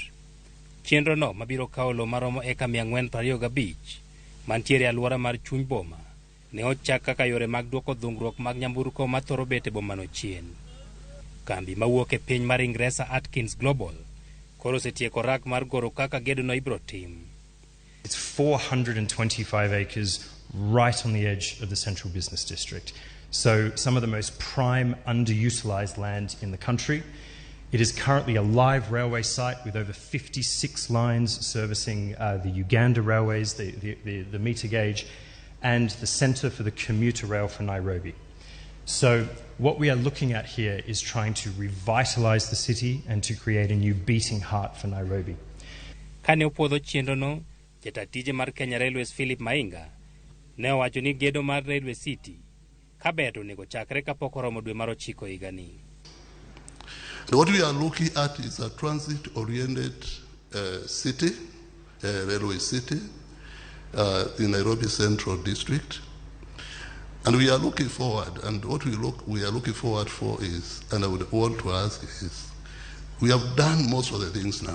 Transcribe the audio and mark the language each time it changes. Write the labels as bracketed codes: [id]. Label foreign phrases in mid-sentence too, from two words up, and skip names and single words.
[luo] Chenro no mabiro kawo lo maromo eka 425 mantiere alwora mar chuny boma ne ochak kaka yore mag duoko dhungruok mag nyamburko ma thoro bet e boma no chien. Kambi mawuok e piny mar Ingresa Atkins Global koro osetieko rak mar goro kaka gedo no ibro tim. [en] It's 425 acres right on the edge of the central business district. So some of the most prime underutilized land in the country. It is currently a live railway site with over 56 lines servicing the Uganda railways, the meter gauge, and the centre for the commuter rail for Nairobi. So what we are looking at here is trying to revitalise the city and to create a new beating heart for Nairobi. [luo] Kane opuodho chenrono, jatatije mar Kenya Railways Philip Mainga ne owacho ni gedo mar Railway City kaber onego chakre kapok oromo dwe mar 9 higani. [en] What we are looking at is a transit-oriented city, railway city, in Nairobi Central District. And we are looking forward, and what we are looking forward for is, and I would want to ask is, we have done most of the things now.